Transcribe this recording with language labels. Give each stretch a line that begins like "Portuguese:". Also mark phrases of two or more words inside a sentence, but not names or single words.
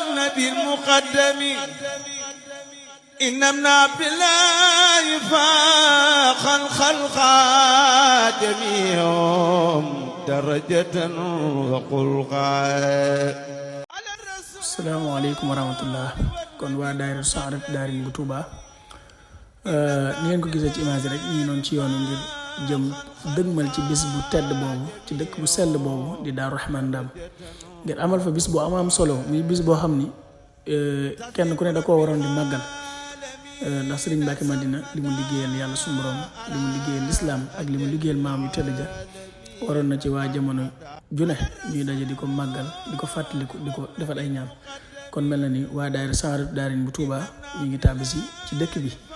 Arabic: والنبي المقدم إن ابن عبد الله فاق الخلق جميعهم درجة وخلقا. السلام عليكم ورحمة الله.
Wolof: Kon waa daayira Saadatu Daarayni bu Touba ni ngeen ko gisee ci image rek ñi noonu ci yoonu ngir jëm dëgmal ci bis bu tedd boobu ci dëkk bu sell boobu di Daaru Rahman Ndam ngir amal fa bis bu am solo muy bis boo xam ni kenn ku ne da koo waroon di màggal ndax Sëriñ Mbàkke Madina li mu liggéeyal yàlla suñu borom li mu liggéeyal lislaam ak li mu liggéeyal maam yu tedd ja waroon na ci waa jamono june ñuy daje di ko màggal di ko fàttaliku di ko defal ay ñaan kon mel na ni waa daayira Saadatu Daarayni bu Touba ñu ngi tàbbi si ci dëkk bi